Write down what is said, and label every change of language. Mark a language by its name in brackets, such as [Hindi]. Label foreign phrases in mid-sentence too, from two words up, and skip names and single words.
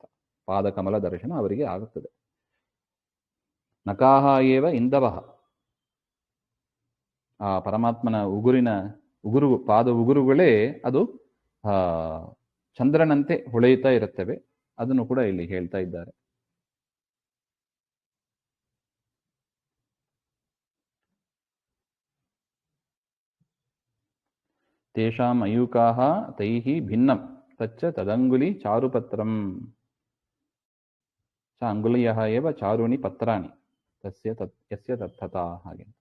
[Kannada] ಪಾದಕಮಲ ದರ್ಶನ ಅವರಿಗೆ ಆಗುತ್ತದೆ. [Sanskrit] ನಕಾಹ ಏವ ಇಂದವಃ, [Kannada] ಆ ಪರಮಾತ್ಮನ ಪಾದ ಉಗುರುಗಳೇ ಅದು ಚಂದ್ರನಂತೆ ಹೊಳೆಯುತ್ತಾ ಇರುತ್ತವೆ. ಅದನ್ನು ಕೂಡ ಇಲ್ಲಿ ಹೇಳ್ತಾ ಇದ್ದಾರೆ. [Sanskrit] ತೇಷಾಂ ಮಯೂಕಾಹ ತೈಹಿ ಭಿನ್ನಂ ತಚ್ಚ ತದಂಗುಲಿ ಚಾರುಪತ್ರಂ. ಚ ಅಂಗುಲಿಯಃ ಏವ ಚಾರುಣಿ ಪತ್ರಾಣಿ ಯಸ್ಯ ತತ್ತಥಾ ಹಾಗೆ.